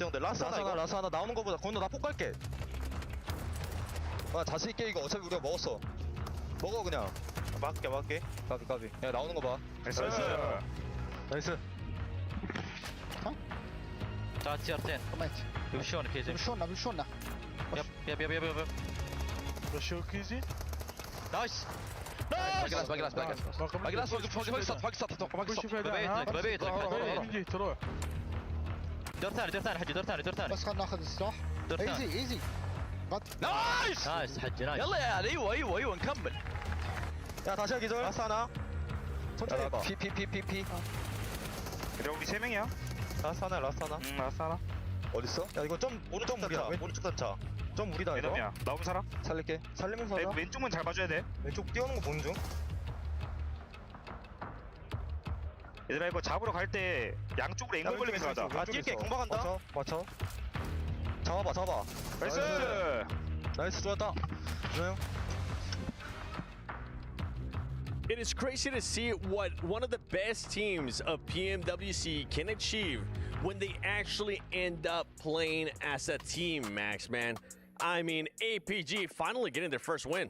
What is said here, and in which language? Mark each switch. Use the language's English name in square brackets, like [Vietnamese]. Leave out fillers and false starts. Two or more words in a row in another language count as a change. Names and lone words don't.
[Korean] 근데 라스 하나 나오는 거보다 거나 나 폭 갈게. 아 자신 있게 이거 어차피 우리가 먹었어. 먹어 그냥. 막게. 까비. 야 나오는 거 봐. 나이스. 자, TR10. [Portuguese] Eu choro, PJ. Eu choro. [English] Yep. 러시오 퀴즈? Nice! Baglas, [Arabic] ببيت تروح دور ثاني حجي دور ثاني بس خلنا ناخذ السلاح ايزي نايس حجي نايس يلا يا ايوه نكمل [Korean] 야 다시 하기 전 라스 하나 천천히 해봐 피 그래 우리 3명이야 라스 하나 어딨어? 야 이거 좀 오른쪽 단차 좀 무리다 이거. 애덤이야. 나오면 살아. 살릴게. 살리면서 하자. 왼쪽만 잘 봐줘야 돼. 왼쪽 뛰어오는 거 보는 중. 얘들아 이거 잡으러 갈 때 양쪽으로 앵글 걸리면서 하자. 아 뛸게. 공방 간다. 맞춰. 잡아. 나이스. 나이스 좋았다. 좋아요. [English] It is crazy to see what one of the best teams of PMWC can achieve when they actually end up playing as a team, Max, man. I mean, APG finally getting their first win.